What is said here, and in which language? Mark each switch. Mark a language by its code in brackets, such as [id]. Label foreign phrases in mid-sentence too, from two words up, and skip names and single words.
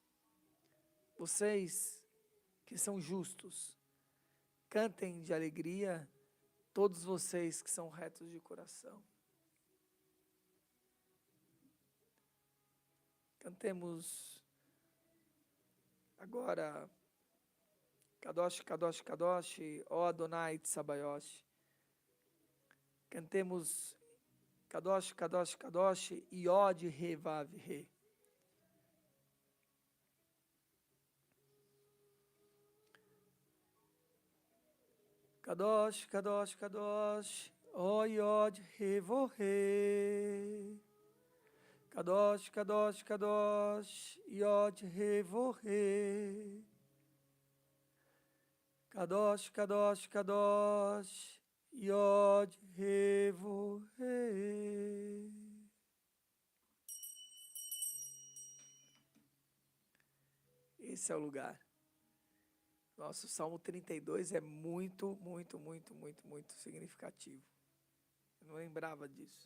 [pt] Vocês que são justos, cantem de alegria, todos vocês que são retos de coração. Cantemos agora, [he] קדוש, קדוש, קדוש, ó אדוני צבאות. Cantemos קדוש, קדוש, קדוש, יוד הא ואו הא. קדוש, קדוש, קדוש, ó יוד הא ואו הא. קדוש, קדוש, קדוש, יוד הא ואו הא. קדוש, קדוש, קדוש, יוד הא ואו הא. [pt] Esse é o lugar. Nosso Salmo 32 é muito, muito, muito, muito, muito significativo. Eu não lembrava disso.